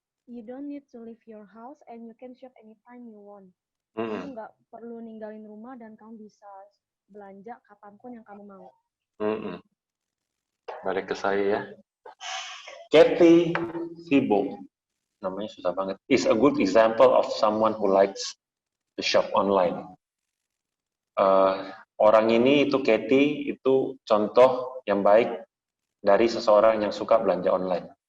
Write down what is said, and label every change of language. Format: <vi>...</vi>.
<en>You don't need to leave your house and you can shop anytime you want.</en> <id>Kamu nggak perlu ninggalin rumah dan kamu bisa belanja kapanpun yang kamu mau. Balik ke saya ya. Kathy Fibo. Namanya susah banget.</id> <en>Is a good example of someone who likes to shop online.</en> <id>Orang ini itu Kathy itu contoh yang baik dari seseorang yang suka belanja online.</id>